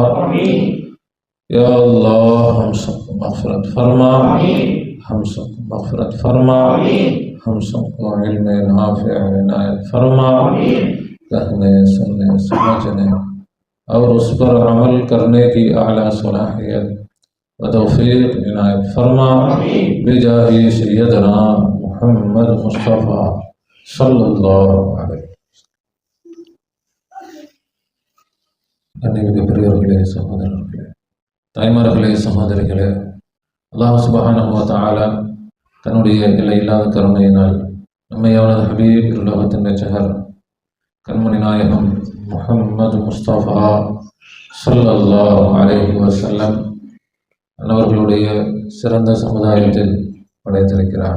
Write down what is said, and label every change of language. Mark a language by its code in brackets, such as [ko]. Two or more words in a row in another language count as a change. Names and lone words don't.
[ur] یا اللہ ہم سب کو مغفرت فرما، ہم سب کو مغفرت فرما، ہم سب کو علم نافع عنایت فرما، کہنے سننے سمجھنے اور اس پر عمل کرنے کی اعلیٰ صلاحیت و توفیق عنایت فرما بجاہ سیدنا محمد مصطفیٰ [ar] صلی اللہ علیہ وسلم. [ta] பெரியவர்களே, சகோதரர்களே, தாய்மார்களே, சகோதரிகளே, [ar] الله سبحانه وتعالى [ta] தன்னுடைய எல்லையில்லாத கருணையினால் நம்மை அவனது ஹபீப் உலகத்தின் ரட்சகர் கண்மணி நாயகம் முஹம்மது முஸ்தபா [ar] صلى الله عليه وسلم [ta] அவர்களுடைய சிறந்த சமுதாயத்தில் படைத்திருக்கிறார்.